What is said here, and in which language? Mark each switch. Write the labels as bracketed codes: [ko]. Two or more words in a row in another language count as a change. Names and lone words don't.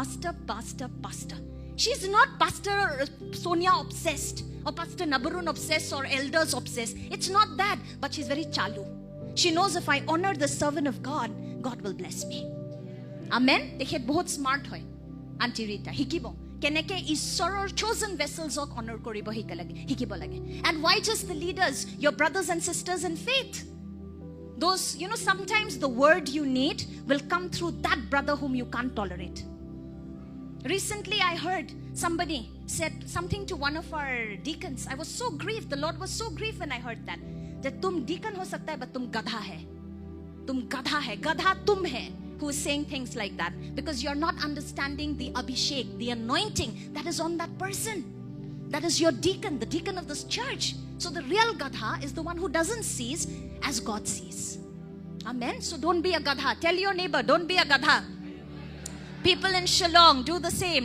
[en] she's not pastor Sonia obsessed or pastor Nabarun obsessed or elders obsessed it's not that but she's very chalu she knows if I honor the servant of God God will bless me [as] আমেন তেখেত বহুত স্মাৰ্ট হয় আন্টি ৰীতা শিকিব কেনেকে ঈশ্বৰৰ [en] chosen vessels [as] ক honor কৰিব শিকিব লাগে [en] and why just the leaders your brothers and sisters in faith those sometimes the word you need will come through that brother whom you can't tolerate. Recently I heard somebody said something to one of our deacons. I was so grieved. The Lord was so grieved when I heard that [hi] तुम डीकन हो सकता है [en] but [hi] तुम गधा है. तुम गधा है. गधा तुम है [en] who is saying things like that because you're not understanding the abhishek, the anointing that is on that person. That is your deacon, the deacon of this church. So the real gadha is the one who doesn't see as God sees. Amen. So don't be a gadha. Tell your neighbor, don't be a gadha. People in Shillong, do the same.